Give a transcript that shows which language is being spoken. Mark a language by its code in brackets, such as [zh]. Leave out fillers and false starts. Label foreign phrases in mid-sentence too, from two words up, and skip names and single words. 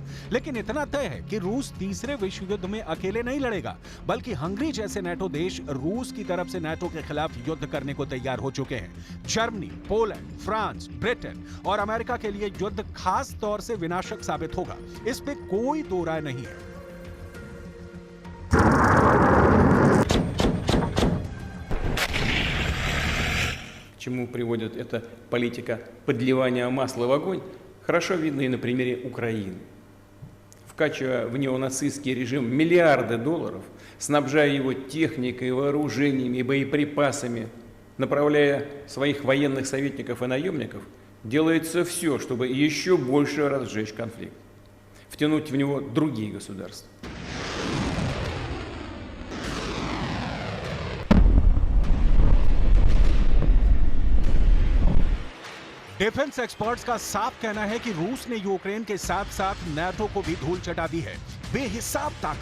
[hi] लेकिन इतना तय है कि रूस तीसरे विश्व युद्ध में अकेले नहीं लड़ेगा, बल्कि हंगरी जैसे नाटो देश रूस की तरफ से नाटो के खिलाफ युद्ध करने को तैयार हो चुके हैं। जर्मनी, पोलैंड, फ्रांस, ब्रिटेन और अमेरिका के लिए युद्ध खास तौर से विनाशक साबित होगा, इस पे कोई दो राय नहीं है। [ru] К чему приводит эта политика подливания масла в огонь, хорошо видно и на примере Украины. Вкачивая в неонацистский режим миллиарды долларов, снабжая его техникой, вооружениями и боеприпасами, направляя своих военных советников и наемников, делается все, чтобы еще больше разжечь конфликт, втянуть в него другие государства. [en] Defense experts [hi] का साफ कहना है कि रूस ने यूक्रेन के साथ साथ नाटो को भी धूल चटा दी है।